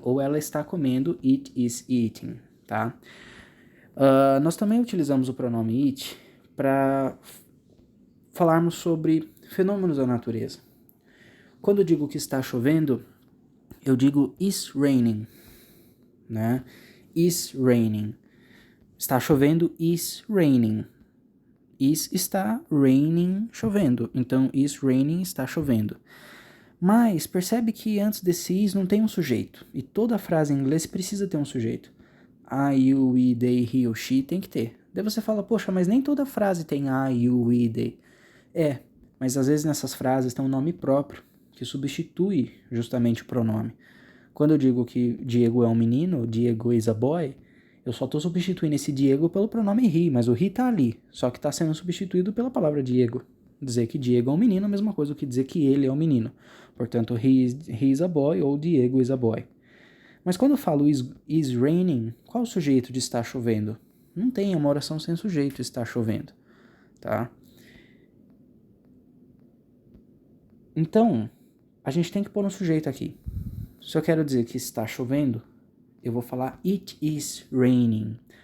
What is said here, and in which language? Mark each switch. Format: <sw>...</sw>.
<pt>Ou ela está comendo,</pt> <en>it is eating.</en> <pt>Tá? Nós também utilizamos o pronome it para falarmos sobre fenômenos da natureza. Quando eu digo que está chovendo, eu digo</pt> <en>is raining,</en> <pt>né?</pt> <en>Is raining.</en> <pt>Está chovendo,</pt> <en>is raining.</en> <pt>Is está, raining, chovendo. Então,</pt> <en>is raining,</en> <pt>está chovendo. Mas percebe que antes desse is não tem um sujeito. E toda frase em inglês precisa ter um sujeito.</pt> <en>I, you, we, they, he ou she</en> <pt>tem que ter. Daí você fala, poxa, mas nem toda frase tem I, you, we, they. É, mas às vezes nessas frases tem um nome próprio, que substitui justamente o pronome. Quando eu digo que Diego é um menino,</pt> <en>Diego is a boy,</en> <pt>eu só estou substituindo esse Diego pelo pronome he, mas o he está ali, só que está sendo substituído pela palavra Diego. Dizer que Diego é um menino é a mesma coisa do que dizer que ele é um menino. Portanto,</pt> <en>he is a boy ou Diego is a boy.</en> <pt>Mas quando eu falo</pt> <en>is raining,</en> <pt>qual o sujeito de estar chovendo? Não tem, é uma oração sem sujeito, está chovendo. Tá? Então, a gente tem que pôr um sujeito aqui. Se eu quero dizer que está chovendo, eu vou falar</pt> <en>it is raining.</en>